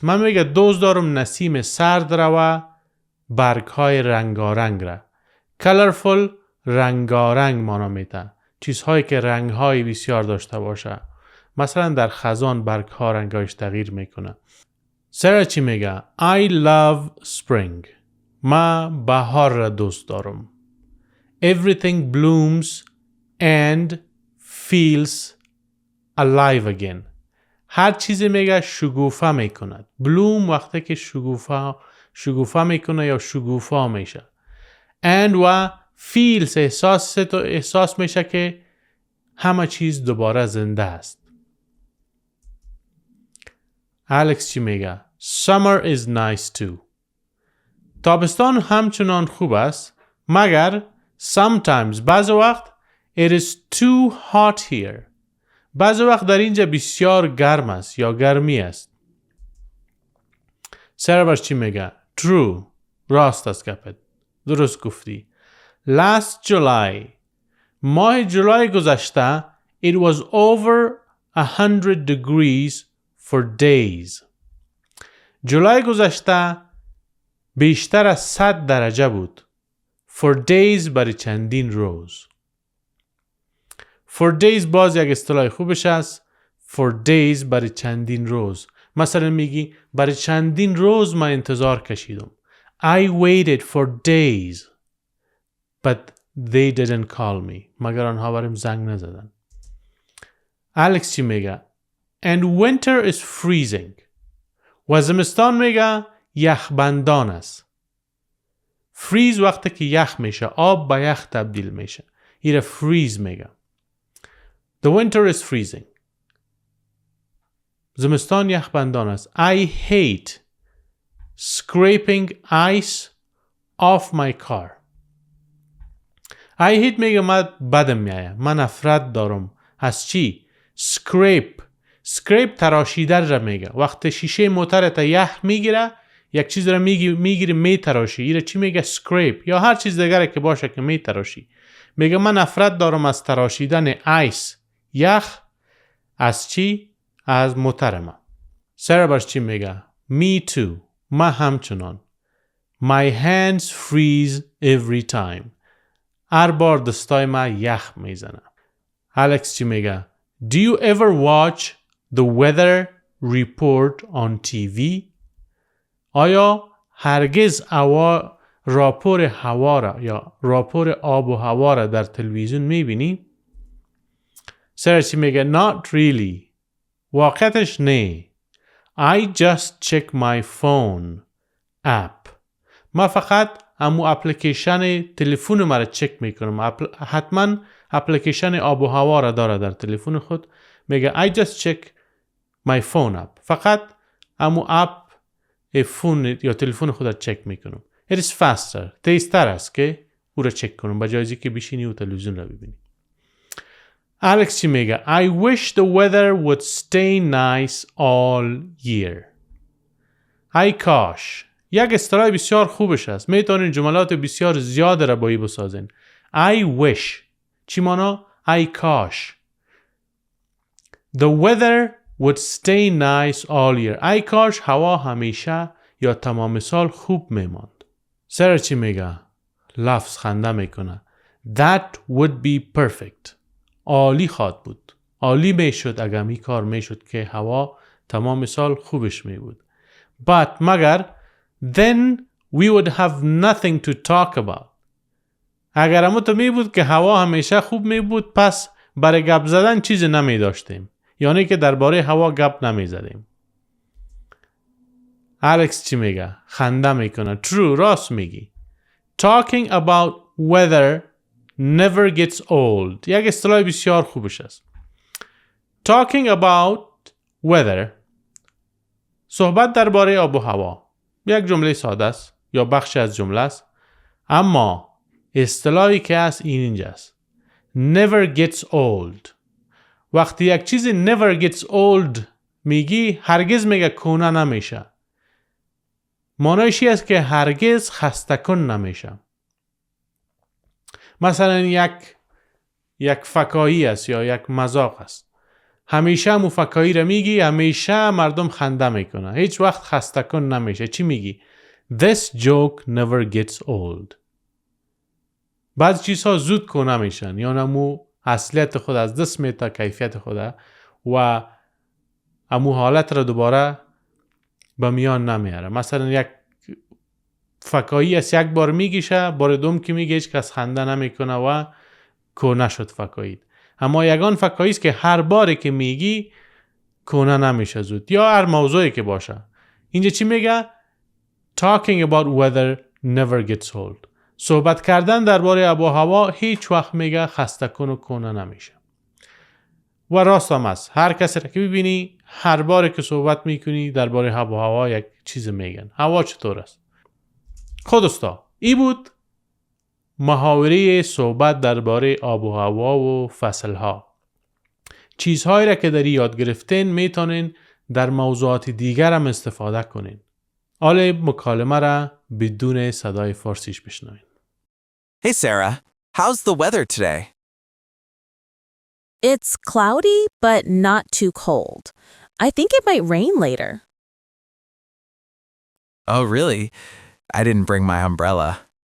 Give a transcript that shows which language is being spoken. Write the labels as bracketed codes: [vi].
[fa] من میگه دوست دارم نسیم سرد را و برگ های رنگارنگ را. colorful رنگارنگ مانا میده. چیزهایی که رنگ های بسیار داشته باشه. مثلا در خزان برگ ها رنگایش تغییر میکنه. سرا چی میگه؟ [en] I love spring. [fa] من بهار را دوست دارم. [en] Everything blooms and feels alive again. [fa] هر چیزی میگه شگوفه میکند. bloom وقتی که شگوفه میکنه یا شگوفا میشه. and و feels احساس میشه که همه چیز دوباره زنده است. الکس چی میگه؟ [en] Summer is nice too. [fa] تابستان همچنان خوب است مگر [en] sometimes [fa] بعض وقت [en] it is too hot here. [fa] بعض وقت در اینجا بسیار گرم است یا گرمی است. سربرش چی میگه؟ [en] True. [fa] راست است گپت. درست گفتی. [en] Last July. [fa] ماه جولای گذشته [en] it was over 100 degrees for days. [fa] جولای گذشته بیشتر از 100 درجه بود. [en] For days [fa] برای چندین روز. For days باز یک اصطلاح خوبش است. [en] For days [fa] برای چندین روز. مثلا میگی برای چندین روز من انتظار کشیدم. [en] I waited for days but they didn't call me. [fa] مگر آنها برام زنگ نزدن. الکس چی میگه؟ [en] And winter is freezing. [fa] و زمستان میگه یخبندان است. freeze وقتی که یخ میشه، آب به یخ تبدیل میشه. ایره freeze میگه. [en] The winter is freezing. [fa] زمستان یخبندان است. [en] I hate scraping ice off my car. I hate [fa] میگه من بدم میایه. من نفرت دارم. از چی؟ scrape تراشیدن را میگه. وقتی شیشه موترت یخ میگیره، یک چیز را میگیری میتراشی. ایره چی میگه؟ scrape. یا هر چیز دیگره که باشه که میتراشی. میگه من نفرت دارم از تراشیدن آیس، یخ. از چی؟ از موترم. سربرش چی میگه؟ [en] Me too. [fa] من همچنان. [en] My hands freeze every time. [fa] هر بار دستای من یخ میزنه. الکس چی میگه؟ [en] Do you ever watch the weather report on TV? [fa] آیا هرگز راپور هوا را یا راپور آب و هوا را در تلویزیون میبینی؟ سرچی میگه [en] not really. [fa] واقعتش نه. [en] I just check my phone app. [fa] من فقط امو اپلیکیشن تلفون مرا چک میکنم. حتما اپلیکیشن آب و هوا را داره در تلفن خود، میگه [en] I just check my phone app. [fa] فقط امو اپ فون یا تلفن خود را چک میکنم. [en] It is faster. [fa] تیزتر است که او را چک کنم به جای از که بشینی و تلویزیون را ببینی. الکس چی میگه؟ [en] I wish the weather would stay nice all year. [fa] ای کاش. یک اصطلاح بسیار خوبش است. میتونین جملات بسیار زیاد را با ای بسازین. [en] I wish. [fa] چی مانا؟ ای کاش. [en] The weather would stay nice all year. [fa] ای کاش هوا همیشه یا تمام سال خوب میماند. سر چی میگه؟ لفظ خنده میکنه. [en] That would be perfect. [fa] عالی خواد بود. عالی میشد اگر می کار میشد که هوا تمام سال خوبش می بود. [en] But [fa] مگر [en] then we would have nothing to talk about. [fa] اگر همون تو می بود که هوا همیشه خوب می بود پس برای گپ زدن چیزی نمی داشتیم. یعنی که درباره هوا گپ نمی زدیم. الکس چی میگه؟ خنده میکنه. [en] True. [fa] راست میگی. [en] Talking about weather never gets old. [fa] یک اصطلاح بسیار خوبش است. [en] Talking about weather. [fa] صحبت درباره آب و هوا. یک جمله ساده است یا بخشی از جمله است. اما اصطلاحی که هست اینجاست. [en] Never gets old. [fa] وقتی یک چیزی [en] never gets old [fa] میگی هرگز میگه کهنه نمیشه. معنیش این است که هرگز خسته کن نمیشه. مثلا یک فکاهی است یا یک مذاق است. همیشه مو فکاهی را میگی، همیشه مردم خنده میکنه. هیچ وقت خسته کن نمیشه. چی میگی؟ [en] This joke never gets old. [fa] بعضی چیزها زود کنه میشن یا نمو اصلیت خود از دست میتا کیفیت خود و امو حالت را دوباره به میان نمیاره. مثلا یک فکاهی است یک بار میگیشه، بار دوم که میگه هیچ کس خنده نمیکنه و کنه شد فکاهی. اما یگان فکاهی است که هر باری که میگی کنه نمیشه زود یا هر موضوعی که باشه. اینجا چی میگه؟ [en] Talking about weather never gets old. [fa] صحبت کردن درباره آب و هوا هیچ وقت میگه خسته کن و کنه نمیشه. و راست هم است. هر کسی را که ببینی هر باری که صحبت میکنی درباره آب و هوا یک چیز میگن. هوا چطور است؟ خودستا ای بود محاوره صحبت درباره آب و هوا و فصلها. چیزهایی را که داری یاد گرفتین میتونین در موضوعات دیگر هم استفاده کنین. حالا مکالمه را بدون صدای فارسیش بشنوین. [en] Hey Sarah, how's the weather today? It's cloudy, but not too cold. I think it might rain later. Oh, really? I didn't bring my umbrella.